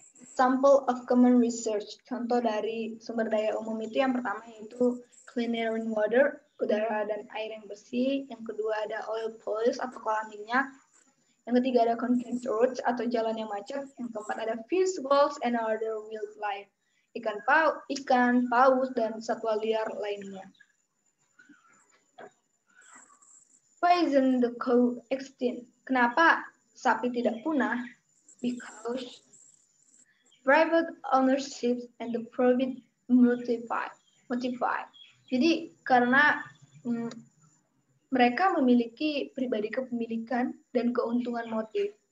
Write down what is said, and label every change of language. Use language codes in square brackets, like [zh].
[en] Example of common research. [id] Contoh dari sumber daya umum itu yang pertama yaitu [en] clean air and water, [id] udara dan air yang bersih. Yang kedua ada [en] oil pulse [id] atau kolam minyak. Yang ketiga ada [en] concrete roads [id] atau jalan yang macet. Yang keempat ada [en] fish, wolves, and other wildlife. [id] Ikan paus, dan satwa liar lainnya. [en] Why isn't the cow extinct? [id] Kenapa sapi tidak punah? [en] Because private ownership and the profit multiply. [id] Jadi karena mereka memiliki pribadi kepemilikan dan keuntungan motif.